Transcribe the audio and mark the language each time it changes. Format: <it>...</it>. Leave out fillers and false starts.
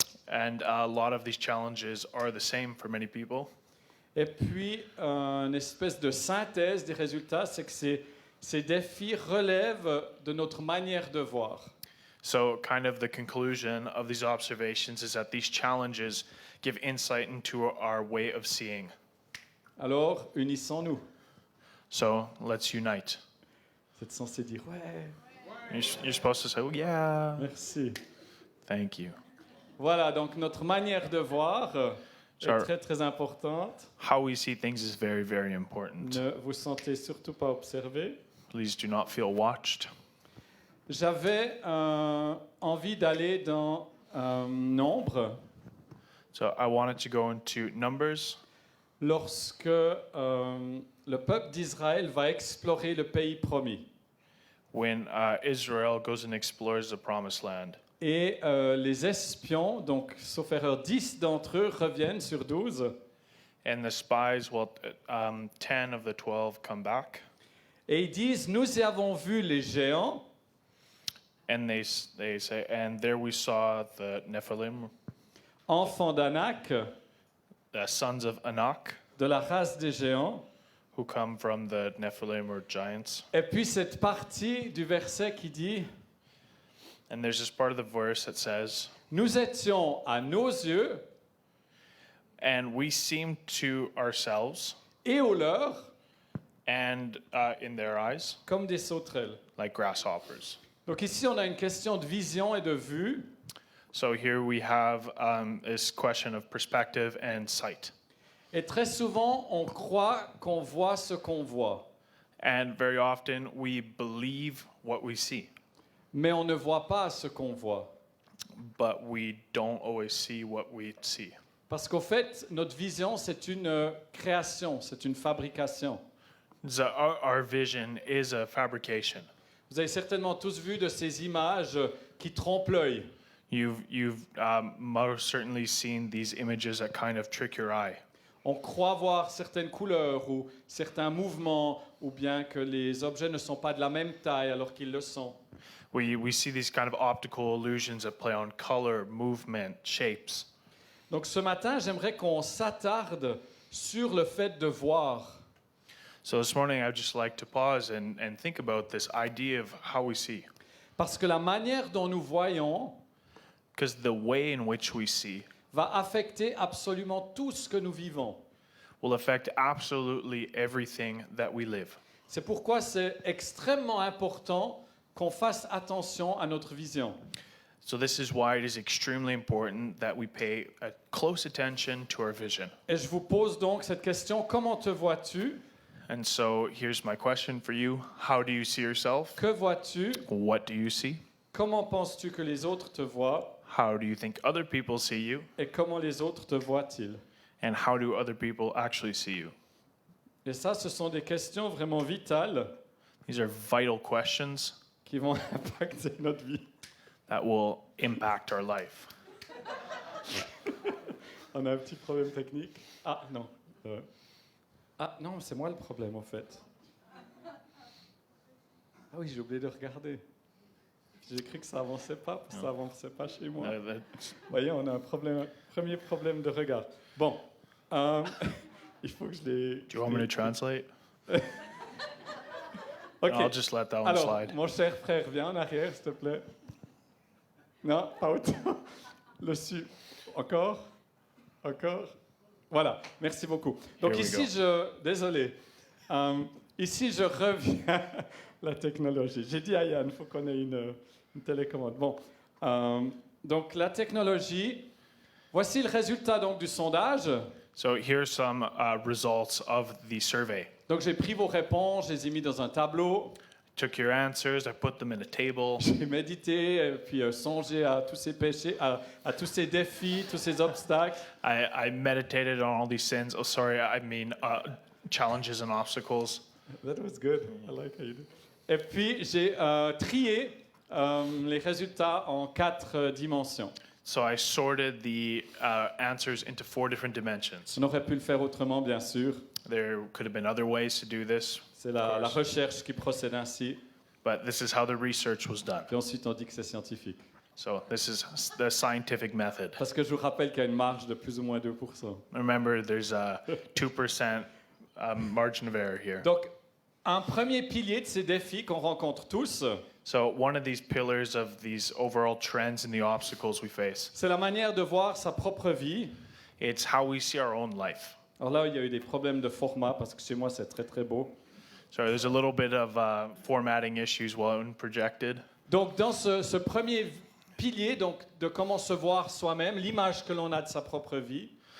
<en>And a lot of these challenges are the same for many people.</en> <fr>Et puis, une espèce de synthèse des résultats, c'est que ces défis relèvent de notre manière de voir.</fr> <en>So kind of the conclusion of these observations is that these challenges give insight into our way of seeing.</en> <fr>Alors, unissons-nous.</fr> <en>So let's unite.</en> <fr>C'est censé dire « ouais,</fr> <en>You're supposed to say, oh, yeah,</en> <fr>merci ».</fr> <en>thank you.</en> <fr>Voilà, donc notre manière de voir est</fr> <en>Sure.</en> <fr>très, très importante.</fr> <en>How we see things is very, very important.</en> <fr>Ne vous sentez surtout pas observé.</fr> <en>Please do not feel watched.</en> <fr>J'avais envie d'aller dans Nombre</fr> <en>So I wanted to go into Numbers</en> <fr>lorsque le peuple d'Israël va explorer le pays promis.</fr> <en>when Israel goes and explores the promised land.</en> <fr>Et les espions, donc sauf erreur, 10 d'entre eux reviennent sur 12</fr> <en>And the spies, 10 of the 12 come back,</en> <fr>et ils disent « Nous y avons vu les géants</fr> <en>and they say, and there we saw the Nephilim,</en> <fr>enfants d'Anak,</fr> <en>the sons of Anak,</en> <fr>de la race des géants. »</fr> <en>who come from the Nephilim or giants.</en> <fr>Et puis cette partie du verset qui dit</fr> <en>And there's this part of the verse that says,</en> <fr>« Nous étions à nos yeux</fr> <en>and we seemed to ourselves</en> <fr>et aux leurs</fr> <en>and in their eyes</en> <fr>comme des sauterelles.</fr> <en>like grasshoppers. »</en> <fr>Donc ici, on a une question de vision et de vue.</fr> <en>So here we have this question of perspective and sight.</en> <fr>Et très souvent, on croit qu'on voit ce qu'on voit,</fr> <en>And very often we believe what we see,</en> <fr>mais on ne voit pas ce qu'on voit.</fr> <en>but we don't always see what we see.</en> <fr>Parce qu'au fait, notre vision, c'est une création, c'est une fabrication.</fr> <en>So our vision is a fabrication.</en> <fr>Vous avez certainement tous vu de ces images qui trompent l'œil.</fr> <en>You've most certainly seen these images that kind of trick your eye.</en> <fr>On croit voir certaines couleurs ou certains mouvements, ou bien que les objets ne sont pas de la même taille alors qu'ils le sont.</fr> <en>We see these kind of optical illusions that play on color, movement, shapes.</en> <fr>Donc ce matin, j'aimerais qu'on s'attarde sur le fait de voir.</fr> <en>So this morning I'd just like to pause and think about this idea of how we see.</en> <fr>Parce que la manière dont nous voyons</fr> <en>Because the way in which we see</en> <fr>va affecter absolument tout ce que nous vivons.</fr> <en>will affect absolutely everything that we live.</en> <fr>C'est pourquoi c'est extrêmement important qu'on fasse attention à notre vision.</fr> <en>So this is why it is extremely important that we pay a close attention to our vision. Et je vous pose donc cette question, comment te vois-tu? And so here's my question for you. How do you see yourself?</en> <fr>Que vois-tu?</fr> <en>What do you see?</en> <fr>Comment penses-tu que les autres te voient?</fr> <en>How do you think other people see you?</en> <fr>Et comment les autres te voient-ils?</fr> <en>And how do other people actually see you?</en> <fr>Et ça, ce sont des questions vraiment vitales</fr> <en>These are vital questions</en> <fr>qui vont impacter notre vie.</fr> <en>that will impact our life.</en> <fr>On a un petit problème technique. Ah non. Ah non, c'est moi le problème en fait. Ah oui, j'ai oublié de regarder. J'ai cru que ça avançait pas, parce que ça avançait pas chez moi.</fr> <en>That's-</en> <fr>Vous voyez, on a un premier problème de regard. Bon, il faut que je les...</fr> <en>do you want me to translate? Ok. I'll just let that one</en> <fr>Alors,</fr> <en>slide.</en> <fr>mon cher frère, viens en arrière, s'il te plaît. Non, pas autant. Le su. Encore. Voilà, merci beaucoup. Donc</fr> <en>Here we</en> <fr>ici, désolé. Ici, je reviens à la technologie. J'ai dit à Yann, il faut qu'on ait une télécommande. Bon, donc la technologie. Voici le résultat donc du sondage.</fr> <en>So here's some results of the survey.</en> <fr>Donc j'ai pris vos réponses, je les ai mis dans un tableau,</fr> <en>Took your answers, I put them in a table.</en> <fr>j'ai médité, puis songé à tous ces péchés, à tous ces défis, tous ces obstacles.</fr> <en>I meditated on all these sins. Oh, sorry, I mean challenges and obstacles. That was good. I like how you did.</en> <fr>Et puis j'ai trié les résultats en 4 dimensions.</fr> <en>So I sorted the answers into 4 different dimensions.</en> <fr>On aurait pu le faire autrement, bien sûr.</fr> <en>There could have been other ways to do this,</en> <fr>C'est la recherche qui procède ainsi.</fr> <en>but this is how the research was done.</en> <fr>Puis ensuite, on dit que c'est scientifique.</fr> <en>So this is the scientific method.</en> <fr>Parce que je vous rappelle qu'il y a une marge de plus ou moins 2%.</fr> <en>Remember, there's a 2% margin of error here.</en> <fr>Donc, un premier pilier de ces défis qu'on rencontre tous,</fr> <en>So one of these pillars of these overall trends and the obstacles we face,</en> <fr>c'est la manière de voir sa propre vie.</fr> <en>it's how we see our own life.</en> <fr>Alors là, il y a eu des problèmes de format parce que chez moi, c'est très très beau.</fr> <en>So there's a little bit of formatting issues when projected.</en> <fr>Donc, dans ce premier pilier, donc, de comment se voir soi-même, l'image que l'on a de sa propre vie,</fr>